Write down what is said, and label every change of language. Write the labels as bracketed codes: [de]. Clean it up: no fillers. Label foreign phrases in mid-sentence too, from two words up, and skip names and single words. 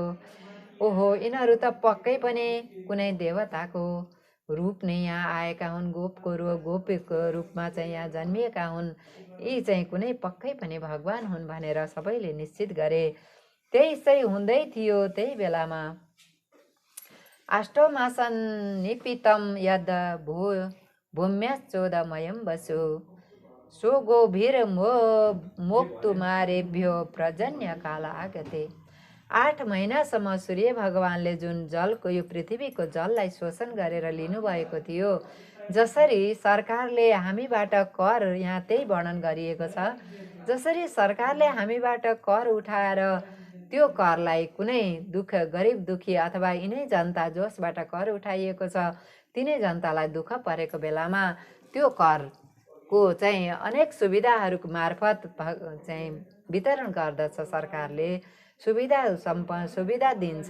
[ne] ओहो, यिनीहरू त पक्कै पनि कुनै देवताको रूप नै यहाँ आएका हुन्, गोपीको रूपमा चाहिँ यहाँ जन्मिएका हुन्। यी चाहिँ कुनै पक्कै पनि भगवान हुन् भनेर सबैले निश्चित गरे। त्यही चाहिँ हुँदै थियो। त्यही बेलामा [sa] अष्टमासन निपितम यद भूम्याश्चोदमयं वसु सो गोभिर मोक्तुमारेभ्यो प्रजन्य काल आगते। [ne] 8 महिनासम्म सूर्य भगवानले जुन जलको, यो पृथ्वीको जललाई शोषण गरेर लिनुभएको थियो, जसरी सरकारले हामीबाट कर, यहाँ त्यही वर्णन गरिएको छ, जसरी सरकारले हामीबाट कर उठाएर त्यो करलाई कुनै गरिब दुखी अथवा यिनै जनता जसबाट कर उठाइएको छ तिनै जनतालाई दुःख परेको बेलामा त्यो करको चाहिँ अनेक सुविधाहरूको मार्फत चाहिँ वितरण गर्दछ सरकारले, सुविधा दिन्छ।